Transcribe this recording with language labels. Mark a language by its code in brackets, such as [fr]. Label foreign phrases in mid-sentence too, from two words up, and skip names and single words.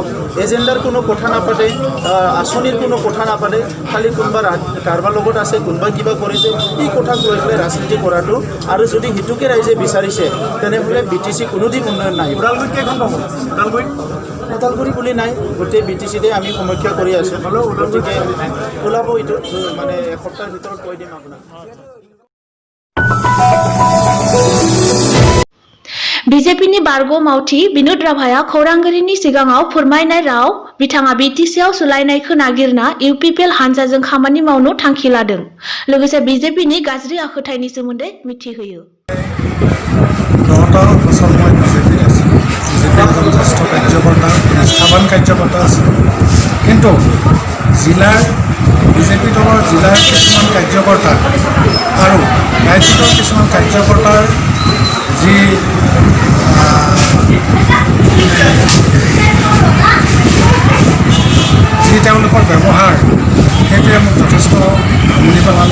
[as] এজেণ্ডাৰ কোনো কথা নাপাতে, আঁচনিৰ কোনো কথা নাপাতে, খালি কোনোবা কাৰোবাৰ লগত আছে, কোনোবা কিবা কৰিছে, এই কথাক লৈ পেলাই ৰাজনীতি কৰাটো। আৰু যদি সিটোকে ৰাইজে বিচাৰিছে তেনেহ'লে BTC কোনোদিন উন্নয়ন নাহিব। ওদালগুৰিত কেইখন পাব? ওদালগুৰি বুলি নাই, গোটেই BTCতে আমি সমীক্ষা কৰি আছোঁ। গতিকে ওলাব, এইটো মানে এসপ্তাহৰ ভিতৰত কৈ দিম আপোনাক। [brx] BJPनि बारग' मावथि बिनोद राभाया खौरांगिरिनि सिगाङाव फोरमायनाय राव बिथाङा BTCआव सोलायनायखौ नागिरना UPPL हानजाजों खामानि मावनो थांखि लादों। लोगोसे BJPनि गाज्रि आखुथायनि सोमोन्दै मिथिहोयो। [as] 9 বছৰ মই BJPত আছিলোঁ। BJPৰ এজন জ্যেষ্ঠ কাৰ্যকৰ্তা, নিষ্ঠাৱান কাৰ্যকৰ্তা আছিলোঁ। কিন্তু জিলাৰ BJP দলৰ জিলাৰ কিছুমান কাৰ্যকৰ্তা আৰু ৰাজ্যিকৰ কিছুমান কাৰ্যকৰ্তাৰ যি তেওঁলোকৰ ব্যৱহাৰ সেইটোৱে মোক যথেষ্ট আমনি পেলালে।